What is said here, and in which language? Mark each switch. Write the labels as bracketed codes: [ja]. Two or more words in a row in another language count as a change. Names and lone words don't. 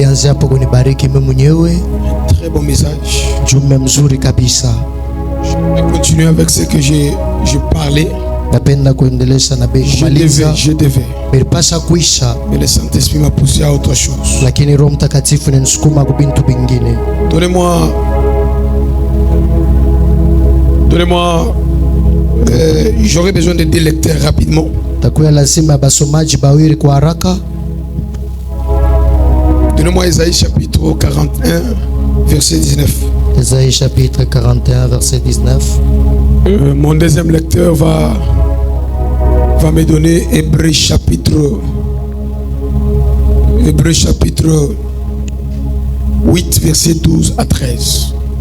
[sw] nianze hapo kunibariki mimi mwenyewe. [fr] Très bon message. [sw] Jumbe mzuri kabisa. [fr] Je vais continuer avec ce que j'ai parlé. [sw] Napenda kuendelea na kumaliza. [fr] Je devais. [sw] Nilipasha kuisha. [fr] Mais le Saint-Esprit m'a poussé à autre chose. [sw] Lakini Roho Mtakatifu ananisukuma kwa bintu vingine. [fr] Donnez-moi j'aurais besoin de 2 lecteurs rapidement. [sw] Takuwa lazima basomaji bawili kwa haraka. [fr] Donnez-moi Isaïe chapitre 41 verset 19. Isaïe chapitre 41 verset 19. Mon deuxième lecteur va me donner Hébreux chapitre 8 verset 12 à 13.